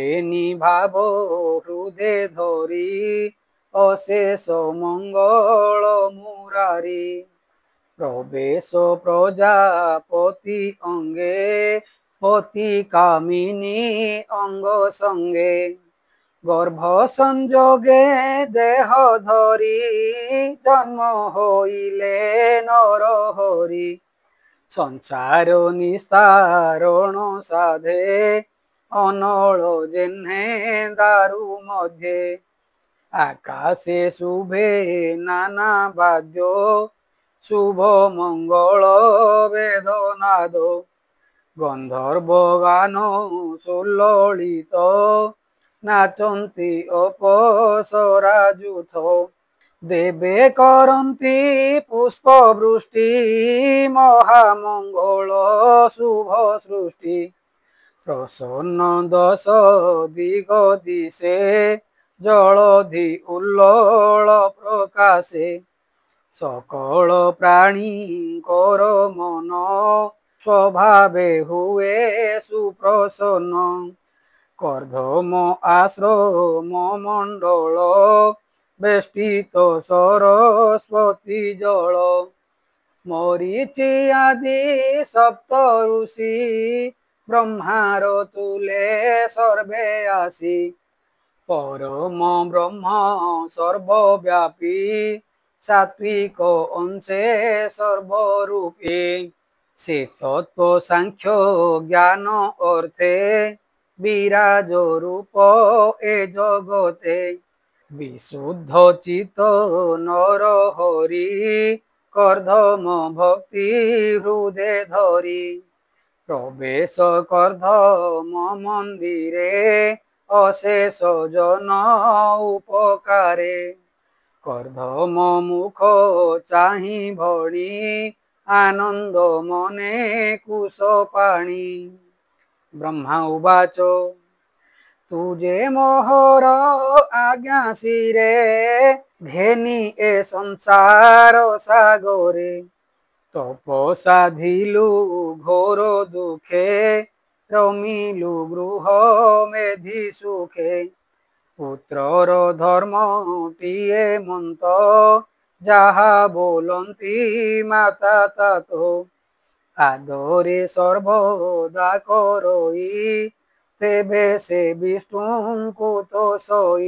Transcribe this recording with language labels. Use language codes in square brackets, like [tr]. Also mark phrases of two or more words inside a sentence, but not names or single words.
[or] ନିଭାବ ହୃଦୟ ଧରି ଅଶେଷ ମଙ୍ଗଳ ମୁରାରି ପ୍ରବେଶ ପ୍ରଜାପତି ଅଙ୍ଗେ ପତି କାମିନୀ ଅଙ୍ଗ ସଙ୍ଗେ ଗର୍ଭ ସଂଯୋଗେ ଦେହ ଧରି ଜନ୍ମ ହୋଇଲେ ନର ହରି ସଂସାର ନିସ୍ତାରଣ ସାଧେ ଅନଳ ଜେହ୍ନେ ଦାରୁ ମଧ୍ୟେ ଆକାଶେ ଶୁଭେ ନାନା ବାଦ୍ୟ ଶୁଭ ମଙ୍ଗଳ ବେଦନାଦ ଗନ୍ଧର୍ବ ଗାନ ସୁଲଳିତ ନାଚନ୍ତି ଅପସରାଜୁଥ ଦେବେ କରନ୍ତି ପୁଷ୍ପବୃଷ୍ଟି ମହାମଙ୍ଗଳ ଶୁଭ ସୃଷ୍ଟି ପ୍ରସନ୍ନ ଦଶ ଦିଗ ଦିଶେ ଜଳଧି ଉଲ୍ଲଳ ପ୍ରକାଶେ ସକଳ ପ୍ରାଣୀ କର ମନ ସ୍ୱଭାବେ ହୁଏ ସୁପ୍ରସନ୍ନ କର୍ଦ୍ଦମ ଆଶ୍ରମ ମଣ୍ଡଳ ବେଷ୍ଟିତ ସରସ୍ୱତୀ ଜଳ ମରୀଚି ଆଦି ସପ୍ତ ଋଷି ବ୍ରହ୍ମାର ତୁଲେ ସର୍ବେ ଆସି ପରମ ବ୍ରହ୍ମ ସର୍ବବ୍ୟାପୀ ସାତ୍ତ୍ୱିକ ଅଂଶେ ସର୍ବରୂପୀ ସେ ତତ୍ତ୍ୱ ସାଂଖ୍ୟ ଜ୍ଞାନ ଅର୍ଥେ ବିରାଜ ରୂପ ଏ ଜଗତେ ବିଶୁଦ୍ଧ ଚିତ ନର ହରି କର୍ଦ୍ଦମ ଭକ୍ତି ହୃଦୟ ଧରି ପ୍ରବେଶ କର୍ଦ୍ଦମ ମନ୍ଦିରେ ଅଶେଷ ଜନ ଉପକାରେ କର୍ଦ୍ଦମ ମୁଖ ଚାହି ଭଣି ଆନନ୍ଦ ମନେ କୁଶ ପାଣି। [sa] ब्रह्मा उवाच [or] ତୁଝେ ମୋହର ଆଜ୍ଞା ଶିରେ ଘେନି ଏ ସଂସାର ସାଗରେ ତପ ସାଧିଲୁ ଘୋର ଦୁଃଖେ ରମିଲୁ ଗୃହ ମେଧି ସୁଖେ। ପୁତ୍ରର ଧର୍ମଟିଏ ମନ୍ତ, ଯାହା ବୋଲନ୍ତି ମାତା ତାତ। ଆଦରେ ସର୍ବଦା କରଇ, ତେବେ ସେ ବିଷ୍ଣୁଙ୍କୁ ତ ସଇ।